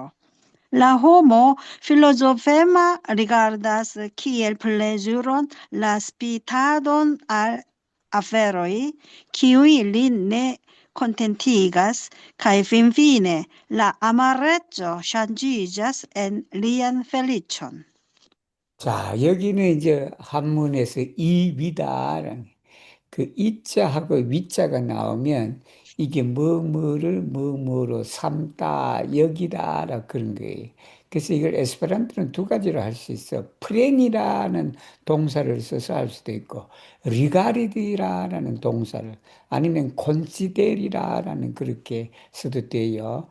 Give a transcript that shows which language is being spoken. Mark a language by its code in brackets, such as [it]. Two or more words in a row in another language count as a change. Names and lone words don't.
[eo] La homo filozofema rigardas kiel plezuron la spitadon al aferoj, kiuj lin ne kontentigas, kaj finfine la amareco ŝanĝiĝas en lian feliĉon. [ko] 자, 여기는 이제 한문에서 이위다라는 그 이자하고 위자가 나오면 이게 뭐뭐를 뭐뭐로 삼다 여기다라 그런 거예요. 그래서 이걸 에스페란토는 두 가지로 할 수 있어. 프렌이라는 동사를 써서 할 수도 있고 리가리디라는 동사를 아니면 콘시데리라는 그렇게 써도 돼요.